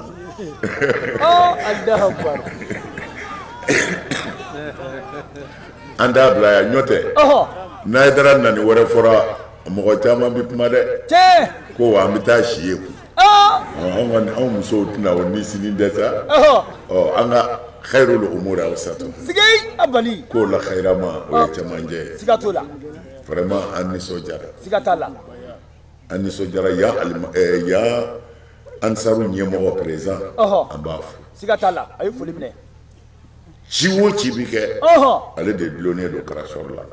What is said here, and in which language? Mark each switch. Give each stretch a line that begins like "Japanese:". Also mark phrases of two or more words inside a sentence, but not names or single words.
Arabic: الله أكبر
Bambara: an t'a bila yan ɲɔ tɛ n'a ye dara nani wɛrɛ fɔra mɔgɔ caman bɛ kuma dɛ tiɲɛ ko wa an bɛ taa si ye kun anw musow tɛna o ni sini dɛsɛ an ka
Arabic: خير الأمور أوسطها
Bambara: sigei abali ko la khairama o ye cɛmancɛ ye siga t'o la vraiment an nisɔndiyara siga t'a la an nisɔndiyara yan ansaru ɲɛmɔgɔ président an b'a fo siga t'a la a ye foli minɛ ci o ci bi kɛ ale de dulonnen don karasɔrɔ la